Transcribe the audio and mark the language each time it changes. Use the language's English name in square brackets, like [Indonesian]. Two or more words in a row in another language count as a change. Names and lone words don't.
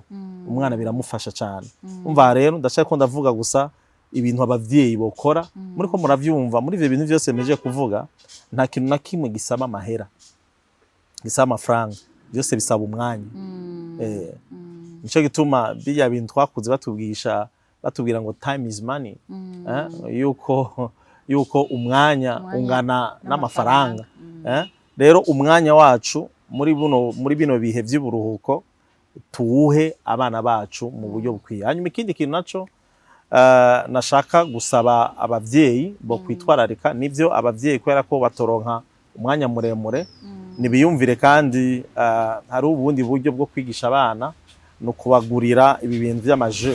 [Rundi] Umwana biramufasha cyane. Umva rero ndashaka ko ndavuga gusa ibintu abavyeyi bokora muri ko muravyumva muri ivyo bintu byose meje kuvuga nta kintu na kimwe gisaba amahera gisaba amafaranga, byose bisaba umwanya. Nico gituma bijya bintu twakuze batubwira ngo [English] time is money, [Rundi] yuko umwanya ungana n'amafaranga. Rero umwanya wacu muri bino bihe by'uburuhuko tuwuhe abana bacu mu buryo bukwiye. Hanyuma ikindi kintu naco nashaka gusaba abavyeyi bo kwitwararika nivyo abavyeyi kubera ko batoronka umwanya muremure nibiyumvire kandi hari ubundi buryo bwo kwigisha abana no kubagurira ibi bintu by'amaje.